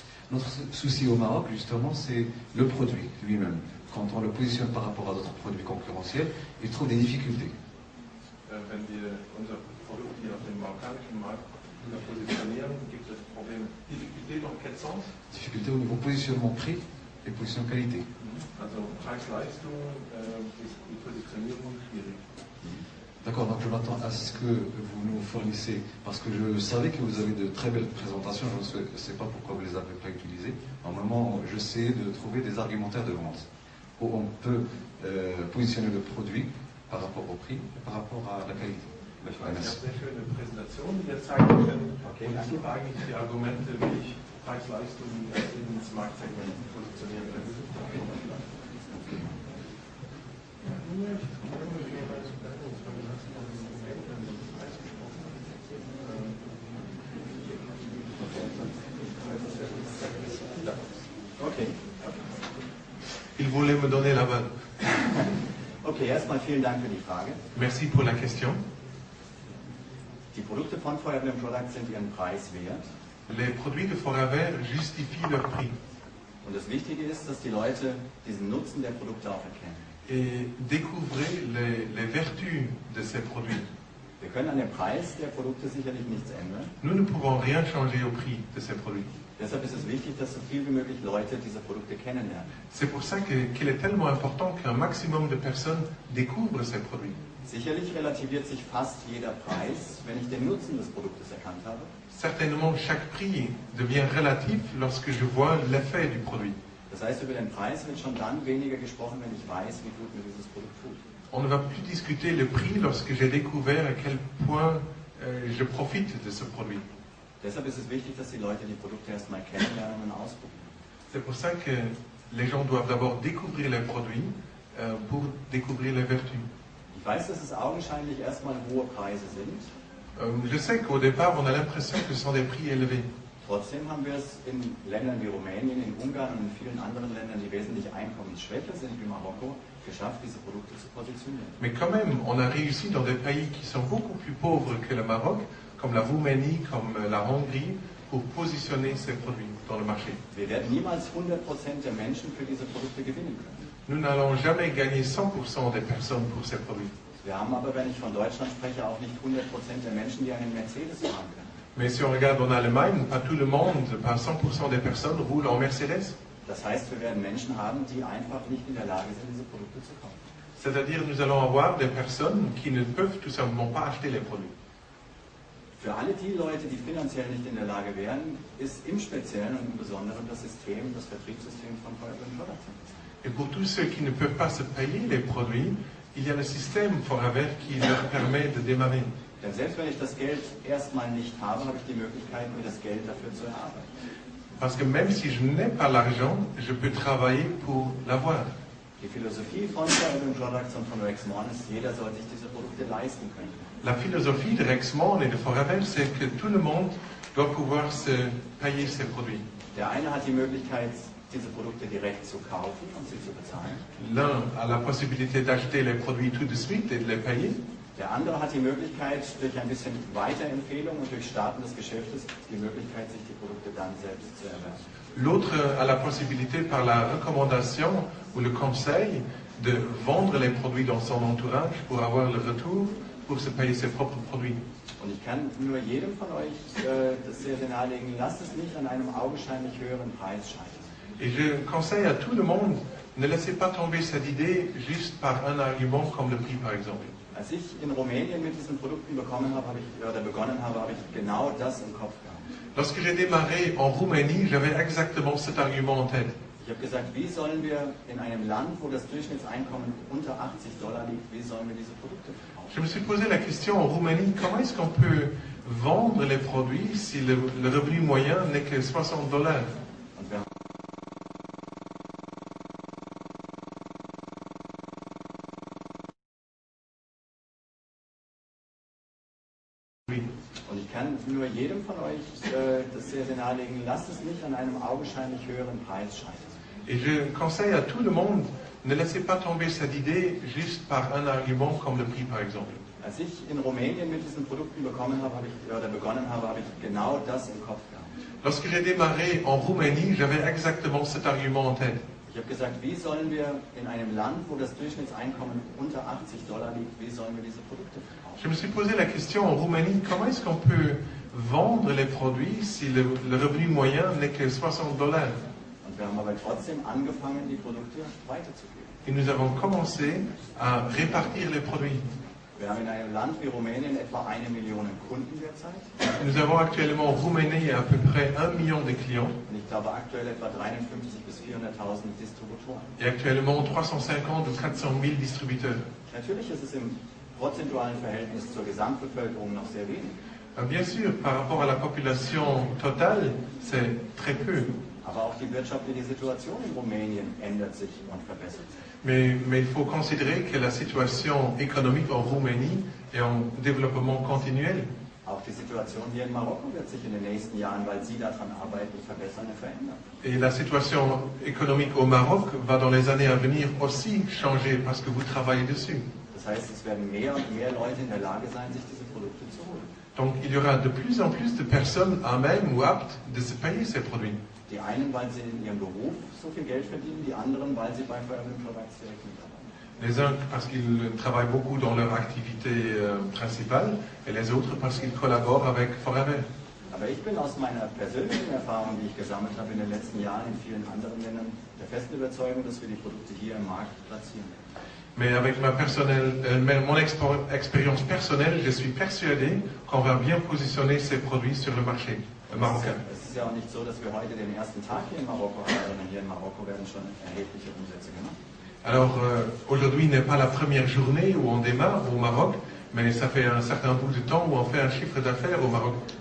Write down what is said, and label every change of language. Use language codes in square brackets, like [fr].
[fr] Notre souci au Maroc, justement, c'est le produit lui-même. Quand on le positionne par rapport à d'autres produits concurrentiels, il trouve des difficultés. [de] Wenn wir unser Produkt hier auf dem marokkanischen Markt positionieren, gibt es Probleme. [fr] Difficulté dans quel sens? Difficultés au niveau positionnement prix et position qualité. [de] Also Preis-Leistung ist die Positionierung schwierig. [fr] D'accord, donc je m'attends à ce que vous nous fournissez, parce que je savais que vous avez de très belles présentations, je ne sais pas pourquoi vous ne les avez pas utilisées. Normalement, j'essaie de trouver des argumentaires de vente, où on peut positionner le produit par rapport au prix et par rapport à la qualité. [de] Ich habe eine sehr schöne Präsentation, die wir zeigen können. Und das sind eigentlich die Argumente, wie ich Preis-Leistung ins Marktsegment positionieren kann. Okay. [fr] Il voulait me donner la main. [de] Okay, erstmal vielen Dank für die Frage. [fr] Merci pour la question. [de] Die Produkte von Forever Living Products sind ihren Preis wert. [fr] Les produits de Forever justifient leur prix. [de] Und das Wichtige ist, dass die Leute diesen Nutzen der Produkte auch erkennen. [fr] Et découvrez les vertus de ces produits. [de] Wir können an dem Preis der Produkte sicherlich nichts ändern. [fr] Nous ne pouvons rien changer au prix de ces produits. [de] Deshalb ist es wichtig, dass so viel wie möglich Leute diese Produkte kennenlernen. [fr] C'est pour ça qu'il est tellement important qu'un maximum de personnes découvrent ces produits. [de] Sicherlich relativiert sich fast jeder Preis, wenn ich den Nutzen des Produktes erkannt habe. [fr] Certainement, chaque prix devient relatif lorsque je vois l'effet du produit. [de] Das heißt, über den Preis wird schon dann weniger gesprochen, wenn ich weiß, wie gut mir dieses Produkt tut. [fr] On ne va plus discuter le prix lorsque j'ai découvert à quel point je profite de ce produit. [de] Deshalb ist es wichtig, dass die Leute die Produkte erstmal kennenlernen und ausprobieren. [fr] C'est pour ça que les gens doivent d'abord découvrir les produits pour découvrir les vertus. [de] Ich weiß, dass es augenscheinlich erstmal hohe Preise sind. [fr] Je sais qu'au départ, on a l'impression que ce sont des prix élevés. [de] Trotzdem haben wir es in Ländern wie Rumänien, in Ungarn und in vielen anderen Ländern, die wesentlich einkommensschwächer sind wie Marokko, geschafft, diese Produkte zu positionieren. [fr] Mais quand même, on a réussi dans des pays qui sont beaucoup plus pauvres que le Maroc, comme la Roumanie, comme la Hongrie, pour positionner ces produits dans le marché. [de] Wir werden niemals 100% der Menschen für diese Produkte gewinnen können. [fr] Nous n'allons jamais gagner 100% des personnes pour ces produits. [de] Wir haben aber, wenn ich von Deutschland spreche, auch nicht 100% der Menschen, die einen Mercedes fahren können. [fr] Mais si on regarde en Allemagne, pas tout le monde, pas 100% des personnes roulent en Mercedes. [de] Das heißt, wir werden Menschen haben, die einfach nicht in der Lage sind, diese Produkte zu kaufen. [fr] C'est-à-dire nous allons avoir des personnes qui ne peuvent tout simplement pas acheter les produits. [de] Für alle die Leute, die finanziell nicht in der Lage wären, ist im Speziellen und im Besonderen das Vertriebssystem von Forever Products. [fr] Et pour tous ceux qui ne peuvent pas se payer les produits, il y a le système Forever qui leur permet de démarrer. [de] Denn selbst wenn ich das Geld erstmal nicht habe, habe ich die Möglichkeit, mir das Geld dafür zu erarbeiten. [fr] Parce que même si je n'ai pas l'argent, je peux travailler pour l'avoir. [de] Die Philosophie von Forever Products und von Rexmon ist, jeder soll sich diese Produkte leisten können. [fr] La philosophie de Rexmon et de Forever, c'est que tout le monde doit pouvoir se payer ses produits. [de] Der eine hat die Möglichkeit, diese Produkte direkt zu kaufen und sie zu bezahlen. [fr] L'un a la possibilité d'acheter les produits tout de suite et de les payer. [de] Der andere hat die Möglichkeit, durch ein bisschen Weiterempfehlung und durch Starten des Geschäftes, die Möglichkeit, sich die Produkte dann selbst zu erwerben. [fr] L'autre a la possibilité, par la recommandation ou le conseil, de vendre les produits dans son entourage pour avoir le retour, pour se payer ses propres produits. [de] Und ich kann nur jedem von euch das sehr, sehr nahelegen, lasst es nicht an einem augenscheinlich höheren Preis scheitern. [fr] Et je conseille à tout le monde, ne laissez pas tomber cette idée juste par un argument comme le prix par exemple. [de] Als ich in Rumänien mit diesen Produkten begonnen habe, habe ich genau das im Kopf gehabt. [fr] Lorsque j'ai démarré en Roumanie, j'avais exactement cet argument en tête. [de] Ich habe gesagt, wie sollen wir in einem Land, wo das Durchschnittseinkommen unter $80 liegt, wie sollen wir diese Produkte verkaufen? [fr] Je me suis posé la question en Roumanie, comment est-ce qu'on peut vendre les produits si le revenu moyen n'est que $60? [de] Und wir Und ich kann nur jedem von euch das sehr, sehr nahelegen, lasst es nicht an einem augenscheinlich höheren Preis scheitern. [fr] Et je conseille à tout le monde, ne laissez pas tomber cette idée juste par un argument comme le prix par exemple. [de] Als ich in Rumänien mit diesen Produkten begonnen habe, habe ich genau das im Kopf gehabt. [fr] Lorsque j'ai démarré en Roumanie, j'avais exactement cet argument en tête. [de] Ich habe gesagt, wie sollen wir in einem Land, wo das Durchschnittseinkommen unter $80 liegt, wie sollen wir diese Produkte verkaufen? [fr] Je me suis posé la question en Roumanie, comment est-ce qu'on peut vendre les produits si le revenu moyen n'est que $60? [de] Und wir haben aber trotzdem angefangen, die Produkte weiterzugeben. [fr] Et nous avons commencé à répartir les produits. [de] Wir haben in einem Land wie Rumänien etwa 1 Million Kunden derzeit. [fr] Nous avons actuellement en Roumanie à peu près 1 million de clients [de] Und ich glaube aktuell etwa 53.000 bis 400.000 Distributoren. [fr] et actuellement 350 ou 400 000 distributeurs. [de] Natürlich ist es im prozentualen Verhältnis zur Gesamtbevölkerung noch sehr wenig. [fr] Bien sûr, par rapport à la population totale, c'est très peu. [de] Aber auch die wirtschaftliche Situation in Rumänien ändert sich und verbessert sich. [fr] Mais il faut considérer que la situation économique en Roumanie est en développement continuel. [de] Auch die Situation hier in Marokko wird sich in den nächsten Jahren, weil Sie daran arbeiten, verbessern und verändern. [fr] Et la situation économique au Maroc va dans les années à venir aussi changer parce que vous travaillez dessus. [de] Das heißt, es werden mehr und mehr Leute in der Lage sein, sich diese Produkte zu holen. [fr] Donc il y aura de plus en plus de personnes à même ou aptes de se payer ces produits. [de] Die einen, weil sie in ihrem Beruf so viel Geld verdienen, die anderen, weil sie bei Forever Products direkt mitarbeiten. [fr] Les uns parce qu'ils travaillent beaucoup dans leur activité principale et les autres parce qu'ils collaborent avec Forever. [de] Aber ich bin aus meiner persönlichen Erfahrung, die ich gesammelt habe in den letzten Jahren in vielen anderen Ländern, der festen Überzeugung, dass wir die Produkte hier im Markt platzieren. [fr] Mais avec mon expérience personnelle, je suis persuadé qu'on va bien positionner ces produits sur le marché marocain. [de] Es ist ja auch nicht so, dass wir heute den ersten Tag hier in Marokko haben, sondern hier in Marokko werden schon erhebliche Umsätze gemacht. [fr] Alors aujourd'hui n'est pas la première journée où on démarre au Maroc, mais ça fait un certain bout de temps où on fait un chiffre d'affaires au Maroc.